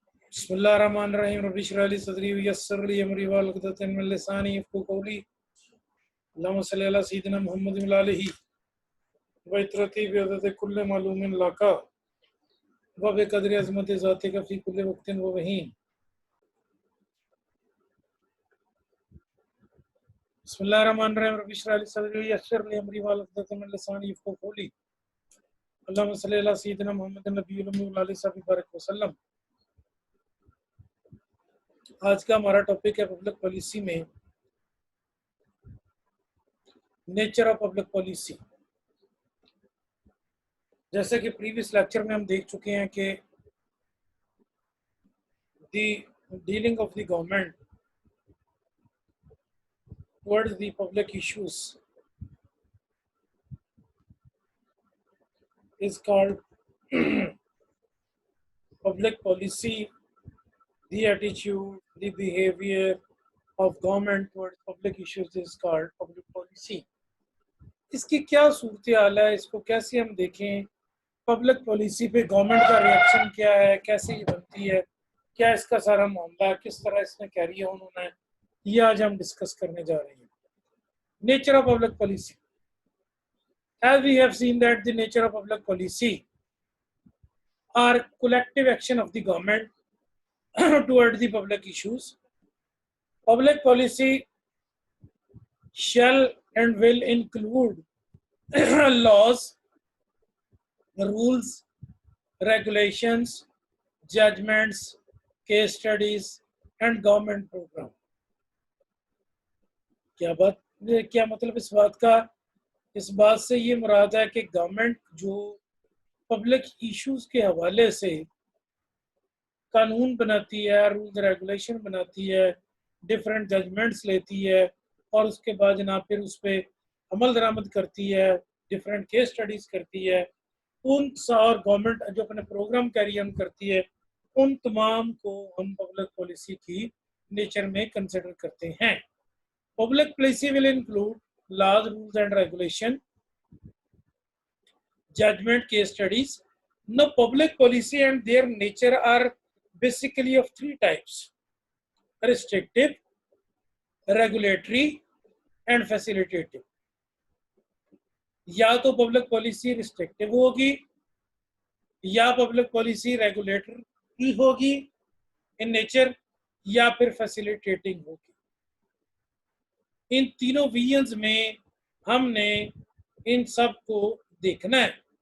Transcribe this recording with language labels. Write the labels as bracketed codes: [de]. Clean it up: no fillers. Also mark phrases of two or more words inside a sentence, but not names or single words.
[ar] بسم الله الرحمن الرحيم رب اشرح لي صدري ويسر لي أمري واحلل عقدة من لساني يفقهوا قولي اللهم صل على سيدنا محمد وآله وعترته بعدد كل معلوم لك وبقدر عظمة ذاتك في كل وقت وحين. بسم الله الرحمن الرحيم رب اشرح لي صدري ويسر لي أمري واحلل عقدة من لساني يفقهوا قولي اللهم صل على سيدنا محمد النبي الأمي وآله وصحبه بارك وسلم. [ur] آج کا ہمارا [en] topic hai public policy mein nature of public policy. [ur] جیسے کہ [en] previous lecture [ur] میں ہم دیکھ چکے ہیں کہ [en] the dealing of the government towards the public issues is called public policy. The attitude, the behavior of government towards public issues is called public policy. [ur] اس کی کیا صورت حال ہے، اس کو کیسے ہم دیکھیں, [en] public policy [ur] پے گورنمنٹ کا ری ایکشن کیا ہے، کیسے یہ بنتی ہے، کیا اس کا سارا معاملہ ہے، کس طرح اس نے [en] carry on [ur] ہونا ہے، یہ آج ہم ڈسکس کرنے جا رہے ہیں. [en] nature of public policy. As we have seen that the nature of public policy are collective action of the government towards the public issues. Public policy shall and will include laws, rules, regulations, judgments, case studies and government program. [ur] کیا مطلب اس بات کا? اس بات سے یہ مراد ہے کہ گورنمنٹ جو [en] public issues [ur] کے حوالے سے قانون بناتی ہے, [en] rules regulation [ur] بناتی ہے, [en] different judgments [ur] لیتی ہے اور اس کے بعد جناب پھر اس پر عمل درآمد کرتی ہے, [en] different case studies [ur] کرتی ہے، ان اور گورنمنٹ جو اپنے پروگرام [en] carry on [ur] کرتی ہے، ان تمام کو ہم [en] public policy [ur] کی نیچر میں کنسڈر کرتے ہیں. [en] public policy will include laws, rules and regulation, judgment, case studies. Now public policy and their nature are basically of three types: restrictive, regulatory and facilitative. [ur] یا تو [en] public policy restrictive [ur] ہوگی یا [en] public policy regulatory [ur] ہوگی [en] in nature [ur] یا پھر فیسلیٹیٹنگ ہوگی. ان تینوں ویژنز میں ہم نے ان سب کو دیکھنا ہے.